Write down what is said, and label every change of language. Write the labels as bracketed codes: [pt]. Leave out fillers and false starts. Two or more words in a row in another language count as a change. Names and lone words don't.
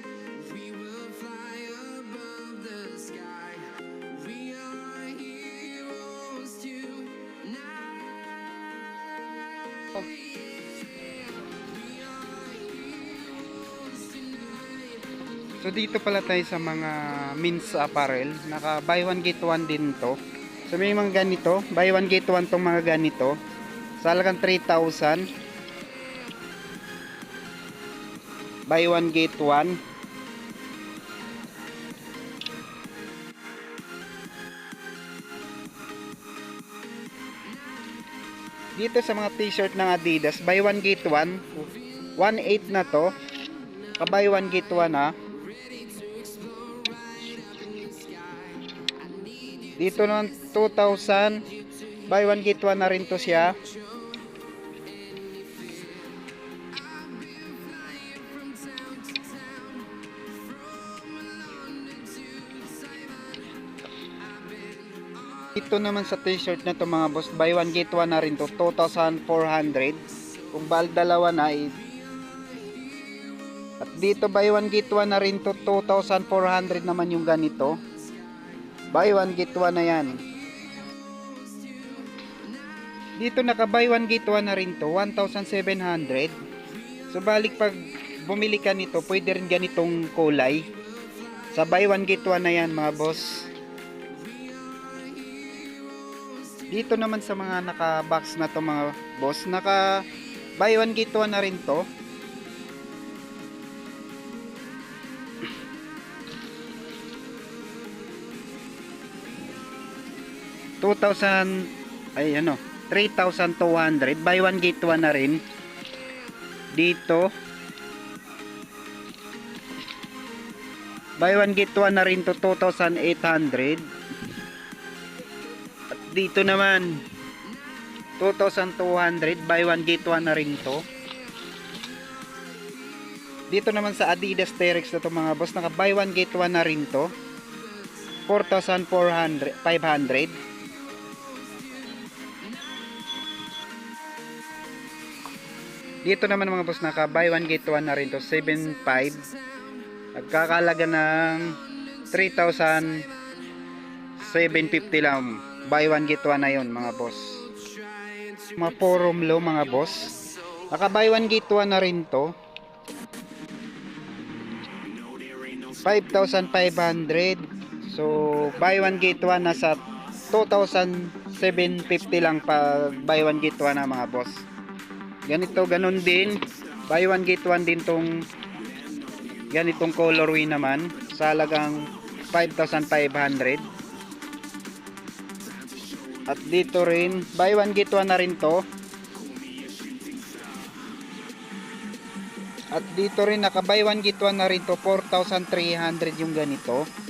[en] We will fly above the sky. We are heroes tonight. [tl] So dito pala tayo sa mga [en] men's apparel. [tl] Naka [en] buy one get one [tl] din to. So may mga ganito, [en] buy one get one [tl] tong mga ganito. Sa halagang 3,000. [en] Buy one get one. [tl] Dito sa mga t-shirt ng Adidas, [en] buy one get one. 1.8 [tl] na to. [en] Buy one get one ha. [tl] Dito naman 2,000. [en] Buy one get one [tl] na rin to siya. Ito naman sa t-shirt na to mga boss, [en] buy one get one [tl] na rin to, [en] 2,400. [tl] Kung bal dalawa na at dito [en] buy one get one [tl] na rin to, 2,400 naman yung ganito. [en] Buy one get one [tl] na yan. Dito naka [en] buy one get one [tl] na rin to, [en] 1,700. [tl] So balik pag bumili ka nito, pwede rin ganitong kulay. Sa [en] buy one get one [tl] na yan mga boss. Dito naman sa mga naka-box na to mga boss, naka [en] buy one get one [tl] na rin to. Ay ano, 3,200. [en] Buy one get one [tl] na rin. Dito [en] buy one get one [tl] na rin to, [en] 2,800. [tl] Dito naman 2,200, [en] buy one get one [tl] na rin to. Dito naman sa Adidas Terex na to mga boss, naka [en] buy one get one [tl] na rin to, 4,500. Dito naman mga boss, naka [en] buy one get one [tl] na rin to, 7,500. Nagkakalaga ng 3,750 lang. [en] Buy one get one [tl] na yun mga boss. Mga forum low mga boss, naka [en] buy one get one [tl] na rin to, 5,500. [en] So buy one get one [tl] nasa 2,750 lang pag [en] buy one get one [tl] na mga boss. Ganito, ganun din, [en] buy one get one [tl] din tong ganitong colorway naman sa halagang 5,500. At dito rin, [en] buy one get one [tl] na rin to. At dito rin, naka [en] buy one get one [tl] na rin to, 4,300 yung ganito.